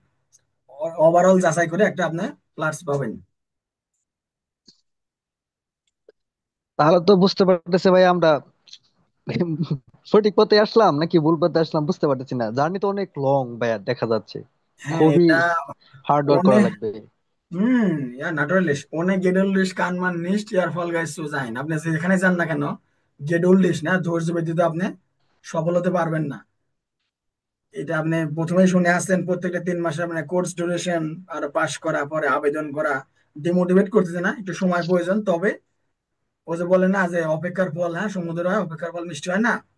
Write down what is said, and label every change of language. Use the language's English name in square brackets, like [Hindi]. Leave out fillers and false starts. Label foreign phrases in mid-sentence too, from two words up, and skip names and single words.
[Bangla] ওভারঅল যাচাই করে একটা আপনি প্লাস পাবেন। তাহলে তো বুঝতে পারতেছে ভাই, আমরা সঠিক পথে আসলাম নাকি ভুল পথে আসলাম বুঝতে পারতেছি না। জার্নি তো অনেক লং ভাইয়া, দেখা যাচ্ছে হ্যাঁ, খুবই এটা [English] hard work [Bangla] করা ohne, লাগবে। [German] ja, natürlich. Ohne geduldig kann man nicht erfolgreich zu sein. [Bangla] আপনি যেখানে যান না কেন, geduldig না, ধৈর্য ব্যতীত আপনি সফল হতে পারবেন না। এটা আপনি প্রথমেই শুনে আসছেন, প্রত্যেকটা 3 মাসে মানে [English] course duration, [Bangla] আর পাশ করা, পরে আবেদন করা। ডিমোটিভেট করতেছে না, একটু সময় প্রয়োজন। তবে ও যে বলে না যে অপেক্ষার ফল, হ্যাঁ, সমুদ্র হয়, অপেক্ষার ফল মিষ্টি হয় না।